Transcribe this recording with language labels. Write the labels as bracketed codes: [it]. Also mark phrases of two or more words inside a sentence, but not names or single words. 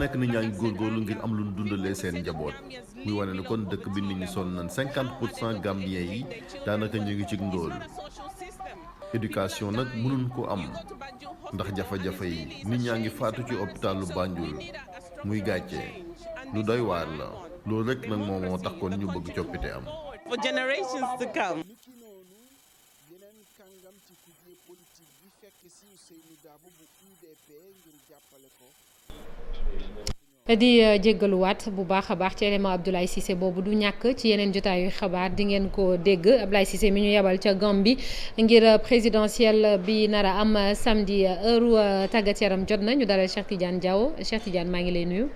[wo] nekk nit ñaa ngi góorgóorlu ngir am lu dundalee seen njaboot muy wane ne kon dëkk bi nit ñi sonn nañ 50% Gambien yi daanaka ñu ngi ci ndóol éducation nag mënuñ ko am ndax jafe-jafe yi nit ñaa ngi faatu ci hôpitalu Banjul muy gàcce lu doy waar la loolu rek nag moo tax kon ñu bëgg coppite am. [en] For generations to come. [wo] di jéggaluwaat bu baax a baax ci élément Abdoulaye Cissé boobu du ñàkk ci yeneen jotaayu xabaar di ngeen ko dégg Abdoulaye Cissé mi ñu yebal ca Gambie ngir présidentielle bi nar a am samedi heure tàggat yaram jot na ñu dalal Cheikh Tidiane Diaw Cheikh Tidiane maa ngi lay nuyu.